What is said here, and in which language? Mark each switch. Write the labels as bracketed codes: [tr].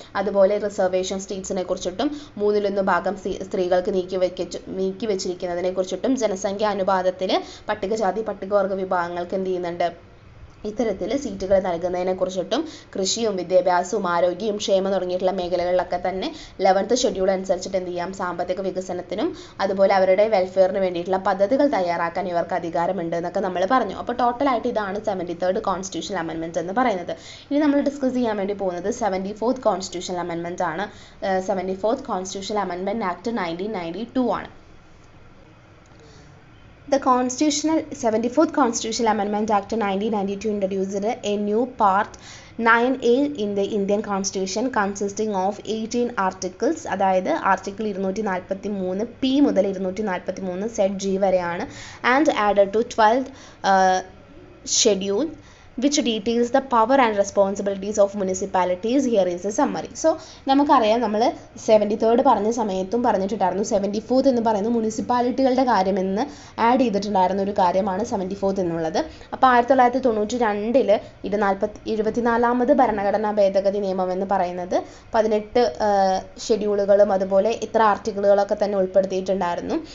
[ml] അതുപോലെ റിസർവേഷൻ സ്റ്റേറ്റ്സിനെ കുറിച്ചിട്ടും 1/3 ഭാഗം സ്ത്രീകൾക്ക് നീക്കി വെച്ചിരിക്കുന്നതിനെ കുറിച്ചിട്ടും ജനസംഖ്യാ അനുപാതത്തിൽ പട്ടികജാതി പട്ടികവർഗ വിഭാഗങ്ങൾക്ക് എന്ത് ചെയ്യുന്നുണ്ട്, ഇത്തരത്തിൽ സീറ്റുകൾ നൽകുന്നതിനെ കുറിച്ചിട്ടും കൃഷിയും വിദ്യാഭ്യാസവും ആരോഗ്യവും ക്ഷേമം തുടങ്ങിയിട്ടുള്ള മേഖലകളിലൊക്കെ തന്നെ 11th ഷെഡ്യൂൾ അനുസരിച്ചിട്ട് എന്ത് ചെയ്യാം, സാമ്പത്തിക വികസനത്തിനും അതുപോലെ അവരുടെ വെൽഫെയറിന് വേണ്ടിയിട്ടുള്ള പദ്ധതികൾ തയ്യാറാക്കാൻ ഇവർക്ക് അധികാരമുണ്ട് എന്നൊക്കെ നമ്മൾ പറഞ്ഞു. അപ്പോൾ ടോട്ടലായിട്ട് ഇതാണ് 73rd കോൺസ്റ്റിറ്റ്യൂഷൻ അമെൻമെൻറ്റ് എന്ന് പറയുന്നത്. ഇനി നമ്മൾ ഡിസ്കസ് ചെയ്യാൻ വേണ്ടി പോകുന്നത് 74th കോൺസ്റ്റിറ്റ്യൂഷൻ അമെൻമെൻറ്റ് ആണ്. 74th കോൺസ്റ്റിറ്റ്യൂഷൻ അമെൻമെൻറ്റ് ആക്ട് 1992 ആണ്. [en] The 74th Constitutional Amendment Act 1992 introduced a new Part 9A in the Indian Constitution consisting of 18 articles. [ml] അതായത് ആർട്ടിക്കിൾ 243 P മുതൽ 243 ZG വരെയാണ്. [en] And added to 12th schedule which details the power and responsibilities of municipalities. Here is a summary. [ml] So നമുക്കറിയാം, നമ്മൾ 73rd പറഞ്ഞ സമയത്തും പറഞ്ഞിട്ടുണ്ടായിരുന്നു 74th എന്ന് പറയുന്ന മുനിസിപ്പാലിറ്റികളുടെ കാര്യമെന്ന് ആഡ് ചെയ്തിട്ടുണ്ടായിരുന്ന ഒരു കാര്യമാണ് 74th എന്നുള്ളത്. അപ്പോൾ 1992 ഇത് 74ാമത് ഭരണഘടനാ ഭേദഗതി നിയമം എന്ന് പറയുന്നത് 18 ഷെഡ്യൂളുകളും അതുപോലെ ഇത്ര ആർട്ടിക്കിളുകളൊക്കെ തന്നെ ഉൾപ്പെടുത്തിയിട്ടുണ്ടായിരുന്നു.